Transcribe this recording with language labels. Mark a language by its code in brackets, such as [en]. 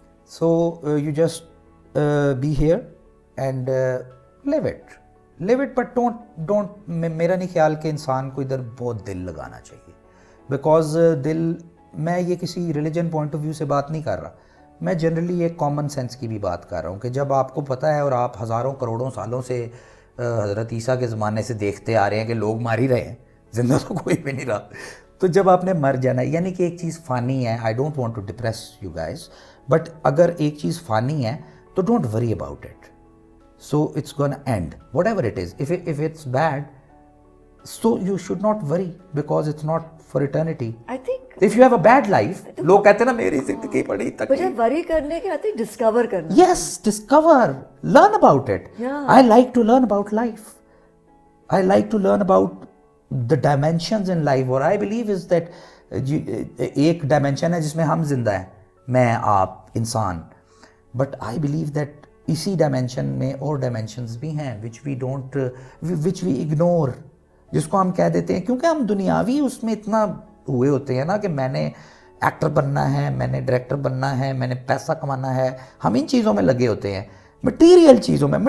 [ur] So you just be here and leave it, but don't, میرا نہیں خیال کہ انسان کو ادھر بہت دل لگانا چاہیے, بیکاز دل, میں یہ کسی ریلیجن پوائنٹ آف ویو سے بات نہیں کر رہا, میں جنرلی ایک کامن سینس کی بھی بات کر رہا ہوں کہ جب آپ کو پتہ ہے اور آپ ہزاروں کروڑوں سالوں سے حضرت عیسیٰ کے زمانے سے دیکھتے آ رہے ہیں کہ لوگ مار ہی رہے ہیں, زندہ تو کوئی بھی نہیں رہا, تو جب آپ نے مر جانا ہے, یعنی کہ ایک چیز فانی ہے. [en] I don't want to depress you guys, but اگر ایک چیز فانی ہے تو don't worry about it. So it's gonna end, whatever it is. If it's bad, so you should not worry because it's not for eternity. I think [ur] if you have a bad life, لوگ کہتے ہیں نا میری زندگی بڑی تکلیف. مجھے worry کرنے کے آتے discover کرنا. [en] Yes, discover, learn about it. Yeah. I like to learn about life. I like to learn about the dimensions in life. [ur] اور I believe is that ایک dimension ہے جس میں ہم زندہ ہیں, میں, آپ, انسان. But I believe that اسی ڈائمینشن میں اور ڈائمینشنز بھی ہیں which we ignore, جس کو ہم کہہ دیتے ہیں, کیونکہ ہم دنیاوی اس میں اتنا ہوئے ہوتے ہیں نا کہ میں نے ایکٹر بننا ہے, میں نے ڈائریکٹر بننا ہے, میں نے پیسہ کمانا ہے, ہم ان چیزوں میں لگے ہوتے ہیں, مٹیریل چیزوں میں.